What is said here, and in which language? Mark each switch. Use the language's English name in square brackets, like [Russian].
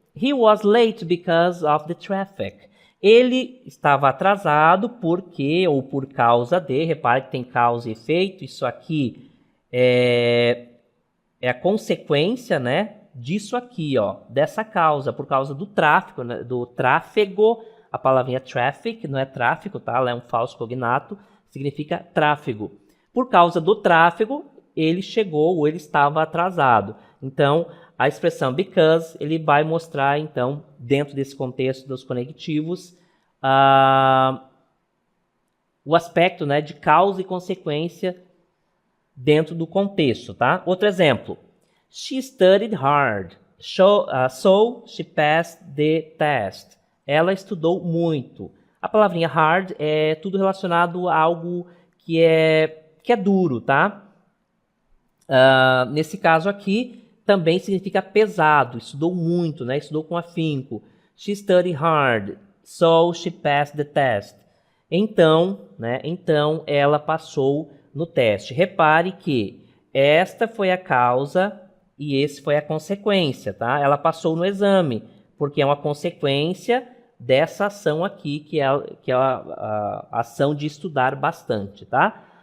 [English] He was late because of the traffic. [Portuguese] Ele estava atrasado porque, ou por causa de, repare que tem causa e efeito, isso aqui é a consequência, né, disso aqui, ó, dessa causa, por causa do tráfego, né, do tráfego, a palavrinha traffic não é tráfico, tá, ela é um falso cognato, significa tráfego. Por causa do tráfego, ele chegou ou ele estava atrasado. Então, a expressão because, ele vai mostrar, então, dentro desse contexto dos conectivos, o aspecto, né, de causa e consequência dentro do contexto, tá? Outro exemplo. [English] She studied hard, so she passed the test. [Portuguese] Ela estudou muito. A palavrinha hard é tudo relacionado a algo que é duro, tá? Nesse caso aqui, também significa pesado, estudou muito, né? Estudou com afinco. [English] She studied hard, so she passed the test. [Portuguese] Então, né? Então, ela passou no teste. Repare que esta foi a causa e esse foi a consequência, tá? Ela passou no exame, porque é uma consequência dessa ação aqui, que é a ação de estudar bastante, tá?